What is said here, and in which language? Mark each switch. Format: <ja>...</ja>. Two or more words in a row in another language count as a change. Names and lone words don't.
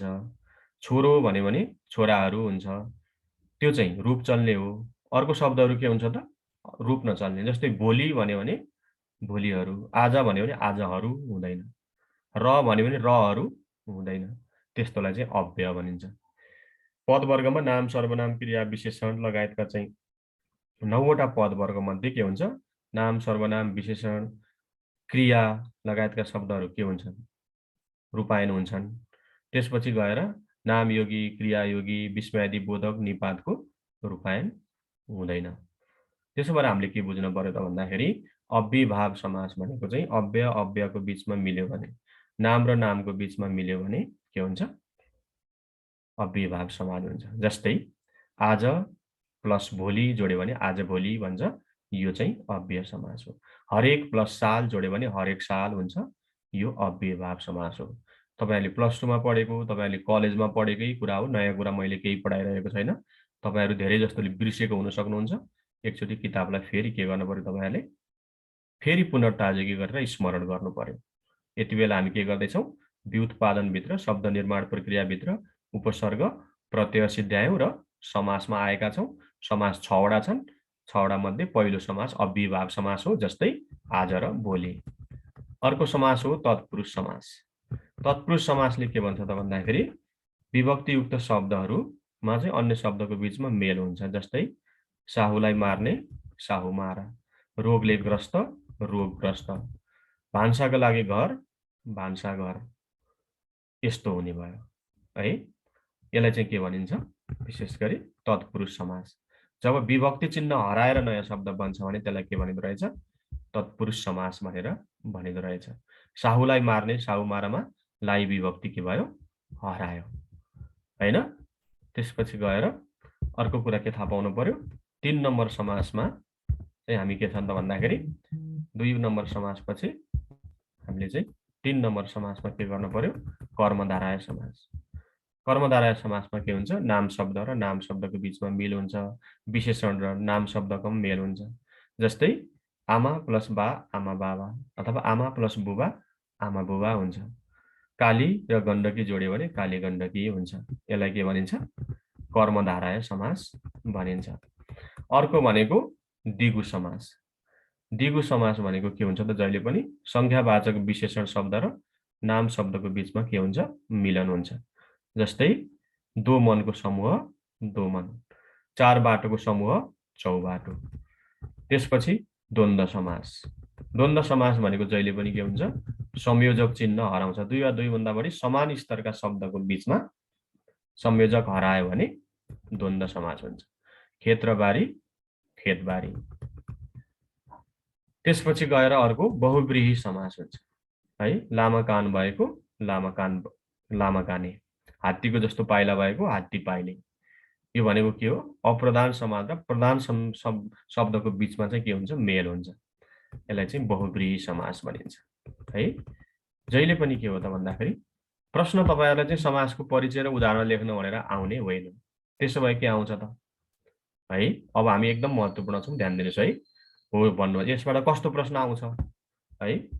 <ne>छोरो भन्यो भने छोराहरू हुन्छ। त्यो चाहिँ रूप चल्ने हो। अर्को शब्दहरू के हुन्छ त? रूप नचल्ने। जस्तै भोलि भन्यो भने भोलिहरू, आज भन्यो भने आजहरू हुँदैन, र भन्यो भने रहरू हुँदैन। त्यस्तोलाई चाहिँ अव्यय भनिन्छ। पदवर्गमा नाम, सर्वनाम, क्रिया, विशेषण लगायतका चाहिँ 9 वटा पदवर्ग मध्ये के हुन्छ? नाम, सर्वनाम, विशेषण, क्रिया लगायतका शब्दहरू के हुन्छन्? रूपायन हुन्छन्। त्यसपछि गएर नाम योगी, क्रिया योगी, विस्मयादि बोधक, निपातको रूपायन हुँदैन। त्यसो भएर हामीले के बुझ्नु पर्यो त भन्दाखेरि अव्ययीभाव समास भनेको चाहिँ अव्यय अव्ययको बीचमा मिल्यो भने, नाम र नामको बीचमा मिल्यो भने के हुन्छ? अव्ययीभाव समास हुन्छ। जस्तै आज प्लस भोलि जोड्यो भने आज भोलि भन्छ, यो चाहिँ अव्यय समास हो। हरेक प्लस साल जोड्यो भने हरेक साल हुन्छ, यो अव्ययीभाव समास हो। तपाईहरुले प्लस 2 मा पढेको, तपाईहरुले कलेजमा पढेकै कुरा हो, नयाँ कुरा मैले केही पढाइरहेको छैन। तपाईहरु धेरै जस्तोले बिर्सेको हुन सक्नुहुन्छ। एकचोटि किताबलाई फेरि के गर्नु पर्यो तपाईहरुले फेरि पुनर्ताजगी गरेर स्मरण गर्नु पर्यो। यति बेला हामी के गर्दैछौँ व्युत्पादनभित्र शब्द निर्माण प्रक्रियाभित्र उपसर्ग प्रत्यय सिद्ध्यायौं र समासमा आएका छौं। समास 6 वटा छन्। 6 वटा मध्ये पहिलो समास अव्ययीभाव समास हो जस्तै आज र भोलि। अर्को समास हो तत्पुरुष समास। तत्पुरुष समासले के भन्छ त भन्दाखेरि विभक्तियुक्त शब्दहरुमा चाहिँ अन्य शब्दको बीचमा मेल हुन्छ जस्तै साहुलाई मार्ने साहु मार, रोगले ग्रस्त रोगग्रस्त, भान्साका लागि घर भान्सा घर यस्तो हुने भयो है। यसलाई चाहिँ के भनिन्छ विशेष गरी तत्पुरुष समास। जब विभक्ति चिन्ह हराएर नयाँ शब्द बन्छ भने त्यसलाई के भनिदो रहेछ तत्पुरुष समास भनेर भनिदो रहेछ। साहुलाई मार्ने साहु मारमा लाई विभक्ति के भयो हरायो हैन। त्यसपछि गएर अर्को कुरा के थाहा पाउनु पर्यो 3 नम्बर समासमा चाहिँ हामी के छन् त भन्दाखेरि 2 नम्बर समासपछि हामीले चाहिँ 3 नम्बर समासमा के गर्नु पर्यो कर्मधारय समास। कर्मधारय समासमा के हुन्छ नाम शब्द र नाम शब्दको बीचमा मेल हुन्छ, विशेषण र नाम शब्दको मेल हुन्छ। जस्तै आमा प्लस बा आमा बाबा अथवा आमा प्लस बुबा आमा बुबा हुन्छ। काली र गण्डकी जोड्यो भने काली गण्डकी हुन्छ। यसलाई के भनिन्छ कर्मधारय समास भनिन्छ। अर्को भनेको दिगु समास। दिगु समास भनेको के हुन्छ त जहिले पनि संख्यावाचक विशेषण शब्द र नाम शब्दको बीचमा के हुन्छ मिलन हुन्छ। जस्तै दो मनको समूह दोमन, चार बाटोको समूह चौबाटो। त्यसपछि द्वन्द्व समास। द्वन्द्व समास भनेको जहिले पनि के हुन्छ संयोजक चिन्ह हराउँछ। दुई वा दुई भन्दा बढी समान स्तरका शब्दको बीचमा संयोजक हरायो भने द्वन्द्व समास हुन्छ। खेतबारी खेतबारी। त्यसपछि गएर अर्को बहुव्रीहि समास हुन्छ है। लामा कान भएको लामा काने, हात्तीको जस्तो पाइला भएको हात्ती पाइले। यो भनेको के हो अप्रधान समास र प्रधान शब्दको बीचमा चाहिँ के हुन्छ मेल हुन्छ। यसलाई चाहिँ बहुव्रीहि समास भनिन्छ है। जहिले पनि के हो त भन्दाखेरि प्रश्न तपाईहरुलाई चाहिँ समासको परिचय र उदाहरण लेख्न भनेर आउने होइन। त्यसो भए के आउँछ त है। अब हामी एकदम महत्त्वपूर्ण छौं ध्यान दिनुस् है। हो भन्नु यसबाट कस्तो प्रश्न आउँछ है।</ne>